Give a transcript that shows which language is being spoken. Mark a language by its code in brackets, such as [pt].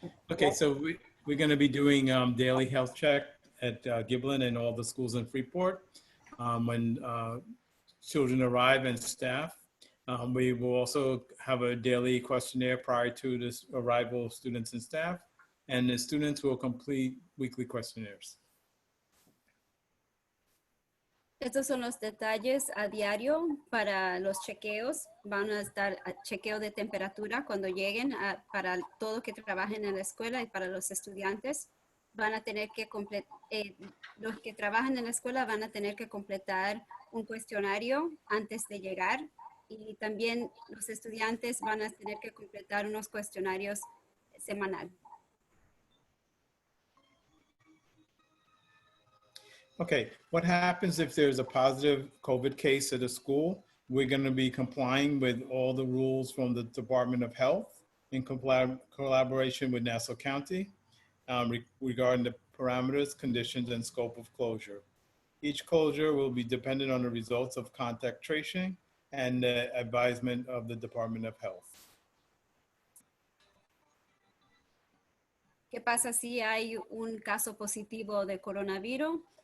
[en] Okay, so we're going to be doing daily health check at Giblyn and all the schools in Freeport when children arrive and staff. We will also have a daily questionnaire prior to the arrival of students and staff, and the students will complete weekly questionnaires. [es] Estos son los detalles a diario para los chequeos. Van a estar a chequeo de temperatura cuando lleguen para todos que trabajen en la escuela y para los estudiantes. Van a tener que los que trabajan en la escuela van a tener que completar un cuestionario antes de llegar, y también los estudiantes van a tener que completar unos cuestionarios semanal. [en] Okay, what happens if there's a positive COVID case at a school? We're going to be complying with all the rules from the Department of Health in collaboration with Nassau County regarding the parameters, conditions, and scope of closure. Each closure will be dependent on the results of contact tracing and the advisement of the Department of Health. [es] ¿Qué pasa si hay un caso positivo de coronavirus?